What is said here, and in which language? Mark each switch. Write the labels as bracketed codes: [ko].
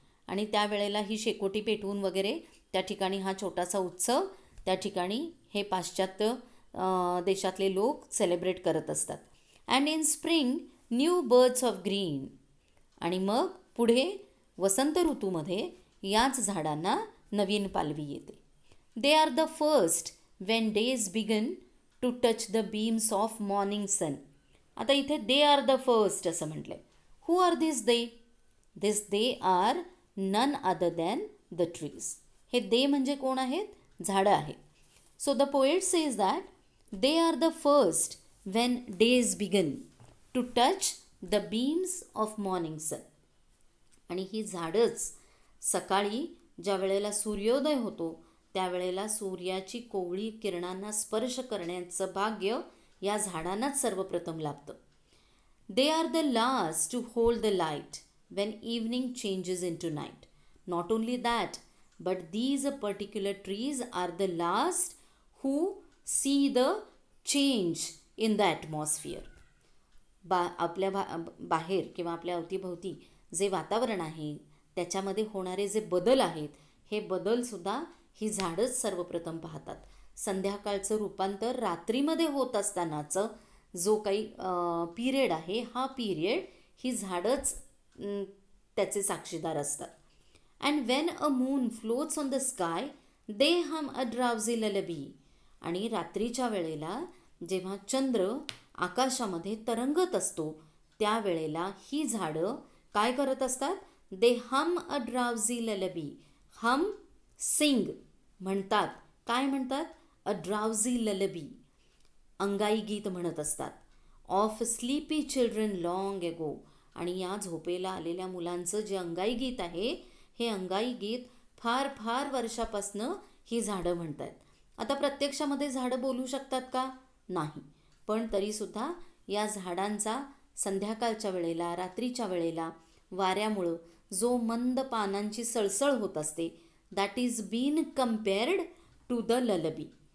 [mr] आणि त्यावेळेला ही शेकोटी पेटवून वगैरे त्या ठिकाणी हा छोटासा उत्सव त्या ठिकाणी हे पाश्चात्य देशातले लोक सेलिब्रेट करत असतात. [en] And in spring new birds of green. [mr] आणि मग पुढे वसंत ऋतूमध्ये याच झाडांना नवीन पालवी येते. [en] They are the first when days begin to touch the beams of morning sun. [mr] आता इथे [en] they are the first [mr] असं म्हटलंय. [en] Who are this they? This they are none other than the trees. [mr] हे दे म्हणजे कोण आहेत? झाडं आहेत. [en] So the poet says that they are the first when days began to touch the beams of morning sun. [mr] आणि ही झाडंच सकाळी ज्या वेळेला सूर्योदय होतो त्यावेळेला सूर्याची कोवळी किरणांना स्पर्श करण्याचं भाग्य या झाडांनाच सर्वप्रथम लाभतं. [en] They are the last to hold the light when evening changes into night. Not only that, but these particular trees are the last who see the change in the atmosphere. [mr] आपल्या बाहेर किंवा आपल्या अवतीभोवती जे वातावरण आहे त्याच्यामध्ये होणारे जे बदल आहेत हे बदलसुद्धा ही झाडंच सर्वप्रथम पाहतात. संध्याकाळचं रूपांतर रात्रीमध्ये होत असतानाचं जो काही पिरियड आहे हा पिरियड ही झाडंच त्याचे साक्षीदार असतात. [en] And when a moon floats on the sky they hum a drowsy lullaby. [mr] आणि रात्रीच्या वेळेला जेव्हा चंद्र आकाशामध्ये तरंगत असतो त्यावेळेला ही झाडं काय करत असतात? [en] They hum a drowsy lullaby. Hum sing [mr] म्हणतात. काय म्हणतात? [en] a drowsy lullaby, [mr] अंगाई गीत म्हणत असतात. [en] Of sleepy children long ago. [mr] आणि या झोपेला आलेल्या मुलांचं जे अंगाई गीत आहे हे अंगाई गीत फार फार वर्षापासनं ही झाडं म्हणत आहेत. आता प्रत्यक्षामध्ये झाडं बोलू शकतात का? नाही. पण तरीसुद्धा या झाडांचा संध्याकाळच्या वेळेला रात्रीच्या वेळेला वाऱ्यामुळं जो मंद पानांची सळसळ होत असते [en] That is been compared to the lullaby.